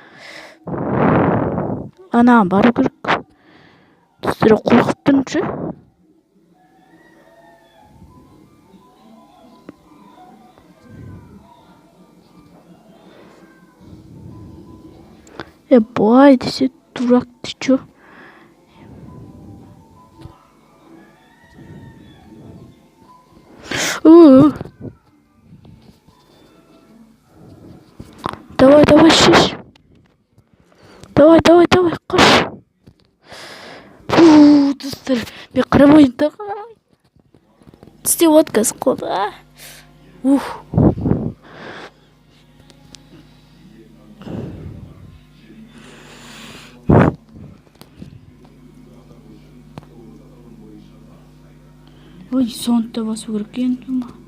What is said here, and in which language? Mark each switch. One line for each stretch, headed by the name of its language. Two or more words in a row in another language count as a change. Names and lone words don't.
Kazakh: Анаған бару керек. Достар, қорқып тұрмын ше. Былай десе
Russian: дурак, ты чё? Давай, шиш. Давай,
Kazakh: қаш. Достар, мен қарамайын тағы. Тісте отказ қолда. Ой, сонда басу керек енді.